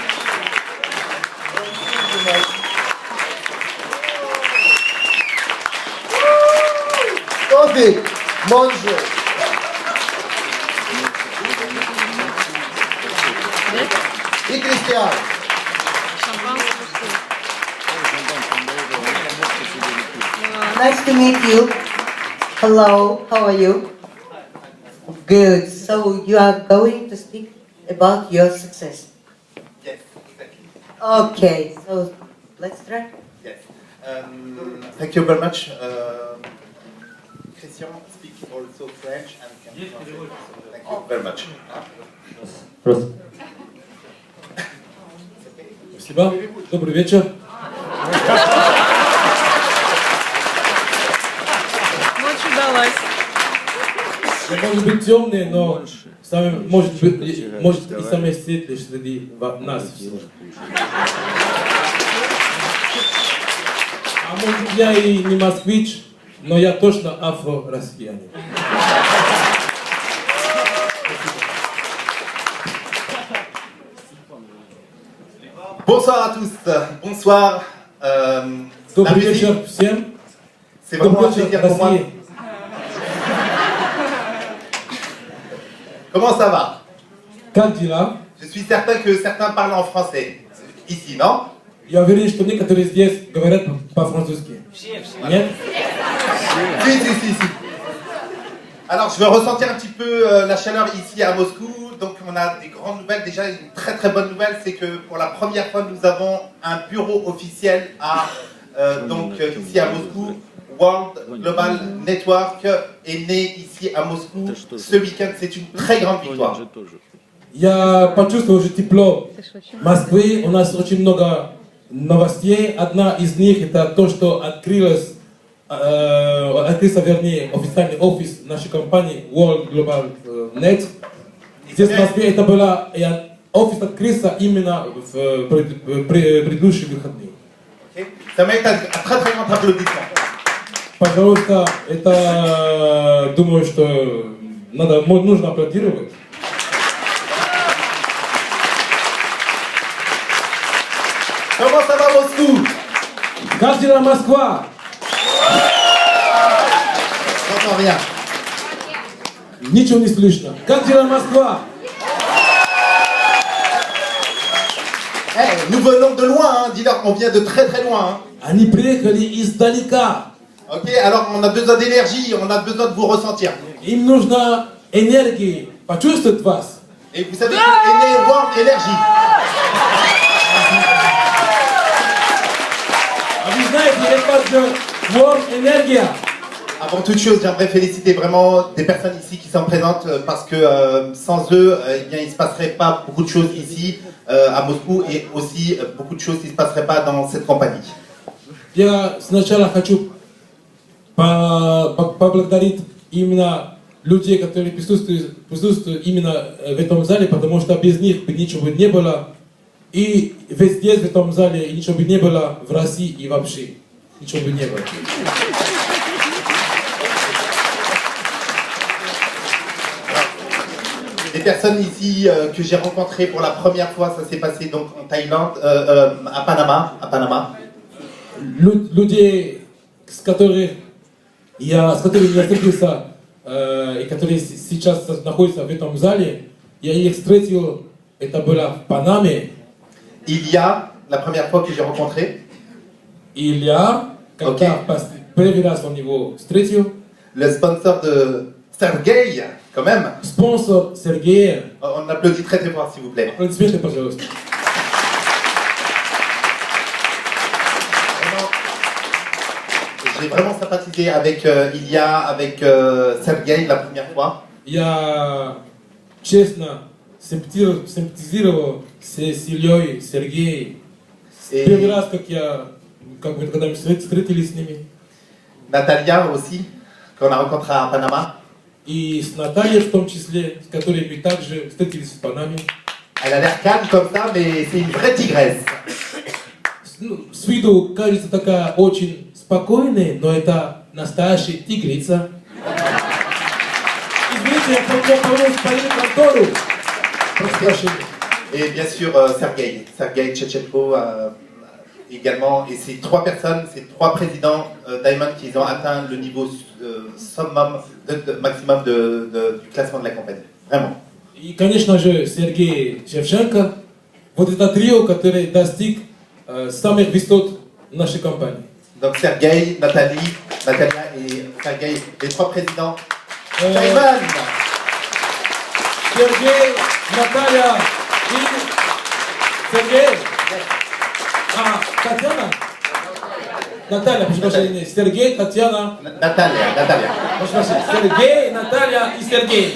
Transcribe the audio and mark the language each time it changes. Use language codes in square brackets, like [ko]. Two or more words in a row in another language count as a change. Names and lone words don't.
[ru] Тофик, Монжи. И Кристиан. [en] Nice to meet you. Hello, how are you? Good. So you are going to speak about your success. Yes, exactly. Okay, so let's try. Yes. Thank you very much. Christian speaks also French and can translate. So thank you very much. [ru] Спасибо. Добрый вечер. Ночь удалась. Может быть темный, но может и самый светлый среди нас всех. А может я и не москвич, но я точно афро-россиянин. [fr] Bonsoir à tous. Bonsoir. [ru] Добрый вечер всем. [fr] C'est vraiment un plaisir pour moi. Comment ça va? [ru] Как дела? [fr] Je suis certain que certains parlent en français. Ici, non? [ru] Я уверен, что некоторые здесь говорят по-французски. Нет? [fr] Si. Alors, je vais ressentir un petit peu la chaleur ici à Moscou. Donc, on a des grandes nouvelles. Déjà, une très très bonne nouvelle, c'est que pour la première fois, nous avons un bureau officiel ici à Moscou. World Global Network est né ici à Moscou ce week-end. C'est une très grande victoire. [ru] Я почувствовал уже тепло Москвы. У нас очень много новостей. Одна из них это то, что открылся, вернее, официальный офис нашей компании World Global Net. Здесь в Москве это было, офис открылся именно в предыдущие выходные. [fr] Ça mérite un très très grand applaudissement. [ru] Пожалуйста, это, думаю, что нужно аплодировать. [fr] Comment ça va Moscou? [ru] Как дела Москва? [fr] J'entends rien. [ru] Ничего не слышно. Как дела Москва? [fr] Hey, nous venons de loin, hein. Dis-leur qu'on vient de très très loin. Hein. [ru] Они приехали издалека. [fr] Ok, alors on a besoin d'énergie, on a besoin de vous ressentir. [ru] Им нужна энергия. Почувствовать вас. [fr] Et vous savez que est né World Energy. [ru] А вы знаете, это же World Energia. [fr] Avant toute chose, j'aimerais féliciter vraiment des personnes ici qui sont présentes parce que sans eux, il ne se passerait pas beaucoup de choses ici à Moscou et aussi beaucoup de choses qui ne se passeraient pas dans cette compagnie. [ru] Я сначала хочу поблагодарить именно людей, которые присутствуют именно в этом зале, потому что без них бы ничего не было. И везде в этом зале ничего бы не было в России и вообще. Ничего бы не было. [fr] Des personnes ici que j'ai rencontrées pour la première fois, ça s'est passé donc en Thaïlande, à Panama. [ru] Людей, с которыми я встретился, и которые сейчас находятся в этом зале, я их встретил, это было в Панаме. [fr] Илья, la première fois que j'ai rencontré. [ru] Илья, когда первый раз он его встретил. [fr] Le sponsor de Sergei, quand même. [ru] Sponsor Sergei. [fr] On applaudit très très fort, s'il vous plaît. [ru] Аплодисменты, пожалуйста. [fr] J'ai vraiment sympathisé avec Илья, avec Sergei la première fois. [ru] Я честно симпатизировал с Ильей, Сергеем. Первый раз, когда мы встретились с ними. [fr] Natalia aussi, qu'on a rencontré à Panama. [ru] И с Натальей в том числе, с которой мы также встретились в Панаме. [fr] Elle a l'air calme comme ça, mais c'est une vraie tigresse. [ru] С виду кажется такая очень спокойная, но это настоящая тигрица. Извините, Извините, я хотел помочь поехать в контору. Прошу прощения. [fr] Et bien sûr, Sergei Tchetchenko également. Et ces trois personnes, ces trois présidents Diamond qui ont atteint le niveau summum, maximum du classement de la compagnie. Vraiment. [ru] И, конечно же, Сергей Шевченко. Вот это трио, который достиг самых высот нашей компании. [fr] Donc Sergei, Natalia et Sergei, les trois présidents. Diamond. [ru] Сергей, Наталья и Сергей. Татьяна? Наталья, прошу прощения. Сергей, Татьяна. Natalia. Прошу прощения. Сергей, Наталья и Сергей.